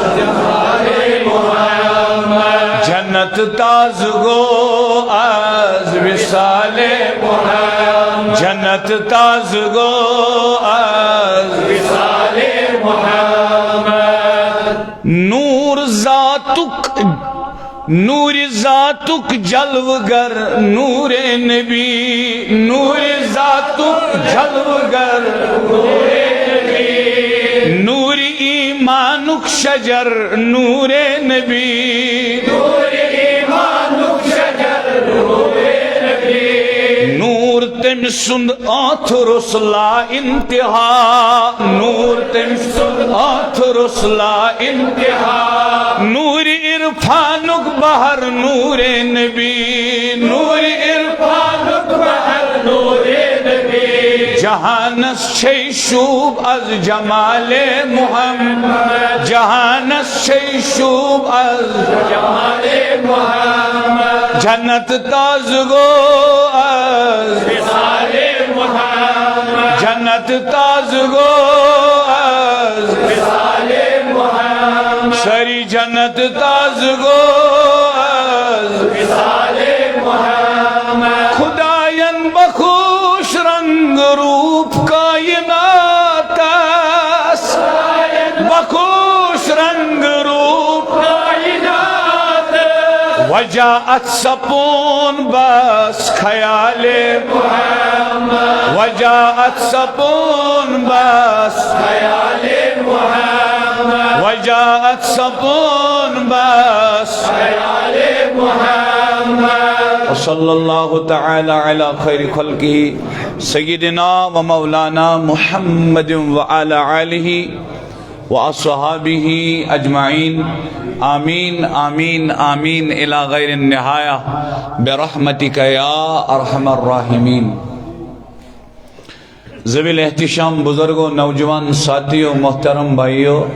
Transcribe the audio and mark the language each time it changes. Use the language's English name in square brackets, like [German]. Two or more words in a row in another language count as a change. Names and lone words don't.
[Kashmiri] جنت تاز گو آز وصال محمد جنت تاز گو آز وصال محمد نور ذاتک جلوگر نور نبی نور ذاتک جلوگر نور ایمانک شجر نور نبی نور ایمانک شجر نور نبی نور تم سند آتھرس لا انتہا نور تم سند آتھرس لا انتہا نور عرفانک بہر نور نبی نور عرفانک بہر نور نبی جہانس چھے شوب از جمال محمد جہانس چھے شوب از جمال محمد جنت تاز گو از وصال محمد جنت تاز گو از وصال محمد سری جنت تاز گو از وصال محمد خداین بخوش رنگ روپ کائنات است بخوش رنگ روپ کائنات وجاءت سپون بس خیال محمد وجاءت سپون بس خیال محمد وجاءت سپون بس خیال محمد [Arabic] وصلی اللہ تعالی علی خیر خلقہ سیدنا و مولانا محمد وعلی آلہ واصحابہ اجمعین آمین آمین آمین الی غیر النہایہ برحمتک یا ارحم الراحمین ذوی الاحتشام [Urdu] بزرگوں نوجوان ساتھیوں محترم بھائیوں